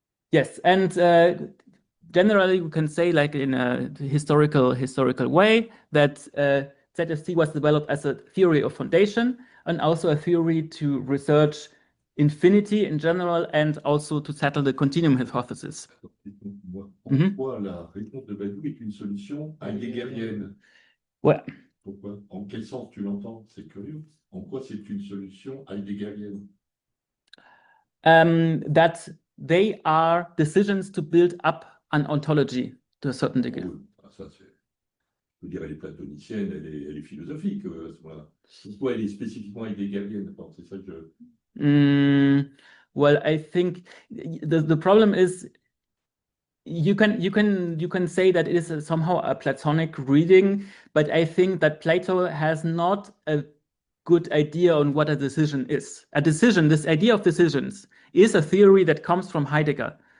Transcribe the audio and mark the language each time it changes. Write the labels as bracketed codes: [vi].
[en] Yes, and generally we can say, like in a historical way, that ZFC was developed as a theory of foundation and also a theory to research infinity in general and also to settle the continuum hypothesis. [fr] Pourquoi la réponse de Badiou est une solution heideggerienne? Ouais. Pourquoi? En quel sens tu l'entends? C'est curieux. En quoi c'est une solution heideggerienne? [en] That they are decisions to build up an ontology to a certain degree. [fr] Oh, ça, je veux dire, elle est platonicienne, elle est philosophique à ce moment-là. Pourquoi elle est spécifiquement heideggerienne? C'est ça que je... [en] Well, I think the problem is you can say that it is somehow a Platonic reading, but I think that Plato has not a good idea on what a decision is. A decision, this idea of decisions, is a theory that comes from Heidegger.